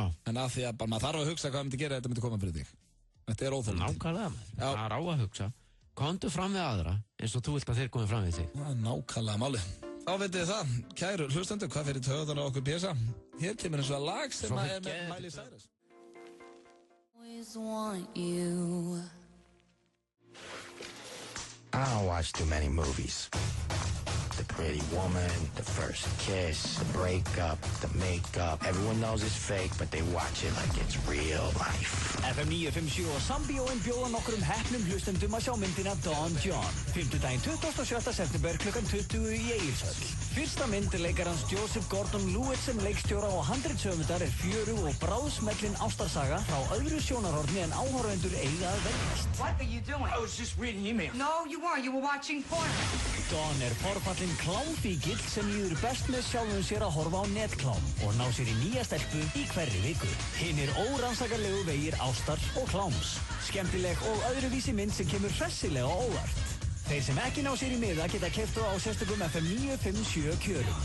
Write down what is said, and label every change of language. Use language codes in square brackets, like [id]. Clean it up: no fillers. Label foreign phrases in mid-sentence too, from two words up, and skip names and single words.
[is] En af því að maður þarf að hugsa hvað myndi gera þetta myndi koma fyrir þig. Þetta er óþólandi. Nákvæmlega maður. Það er á að hugsa. Komdu fram við aðra eins og þú vilt að þeir komi fram við þig. Það er nákvæmlega málið. Þá veitir þið það, kæru hlustendur, hvað fyrir taugarnar á okkur pésa? Hér kemur eins og að lag sem er með Miley Cyrus. [en] I don't watch too many movies. The pretty woman, the first kiss, the breakup, the makeup. Everyone knows it's fake, but they watch it like it's real life. [is] FM 957 og Sambíóin bjóða nokkrum heppnum hlustendum að sjá myndina Don John. 5. 27. september klukkan 20 í Egilshöll. Fyrsta mynd leikarans Joseph Gordon-Levitt sem leikstjóra og handritshöfundar fjörug og bráðsmellin ástarsaga frá öðru sjónarhorni en áhorfendur eiga að verðast. [en] What are you doing? I was just reading email. No, you weren't. You were watching porn. [is] Don forfallinn klámfíkill sem líður best með sjálfum sér að horfa á netklám og ná sér í nýja stelpu í hverri viku. Hinir órannsakarlegu vegir ástar og kláms. Skemmtileg og öðruvísi mynd sem kemur hressilega á óvart. Þeir sem ekki ná sér í miða geta keypt á sérstökum FM 957 kjörum.